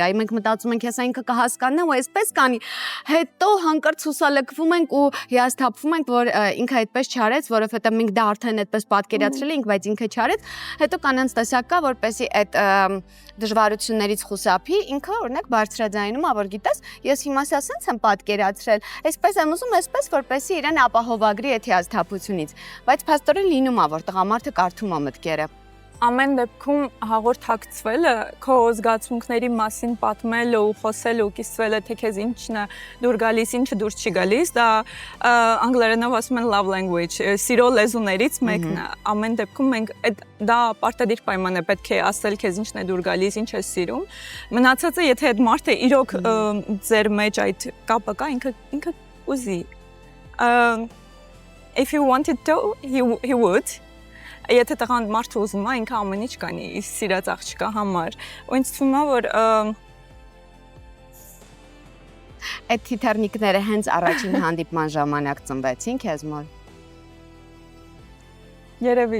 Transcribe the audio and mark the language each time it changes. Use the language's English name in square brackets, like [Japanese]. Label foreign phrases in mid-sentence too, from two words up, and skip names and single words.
[Armenian] Այ մենք մտածում ենք, հեսա ինքը կհասկանա ու այսպես կանի։ Հետո հանկարծ հուսալքվում ենք ու հիասթափվում ենք, որ ինքը այդպես չարեց, որովհետև մենք դա արդեն այդպես պատկերացրել ենք, բայց ինքը չարեց։ Հետո կանանց տեսակ կա, որպեսի այդ դժվարություններից խուսափի, ինքը օրինակ բարձրաձայնում է, որ գիտես, ես հիմա ասենց եմ պատկերացրել, այսպես եմ ուզում, այսպես որպեսի իրեն ապահովագրի այդ հիասթափությունից, բայց փաստորեն լինում է, որ տղամարդը կարդում է մտքերը։ Ամեն դեպքում հաղորդակցվելը, քո զգացմունքների մասին պատմելը ու խոսելը ու կիսվելը, թե քեզ ինչն է դուր գալիս, ինչը դուր չի գալիս, դա անգլերենով ասում են [English] love language, [Armenian] սիրո լեզուներից մեկն է։ Ամեն դեպքում մենք դա պարտադիր պայման է, պետք է ասել քեզ ինչն է դուր գալիս, ինչ ես սիրում։ Մնացածը, եթե այդ մարդը իրոք ձեր մեջ այդ կապը կա, ինքը ուզի։ [English] If you wanted to, he would. [Armenian] Եթե տղան մարդը ուզում է, ինքը ամեն ինչ կանի իր սիրած աղջկա համար։ Ու ինձ թվում է, որ այդ թիթեռնիկները հենց առաջին հանդիպման ժամանակ ծնվեցին քեզ մոտ։ Երևի։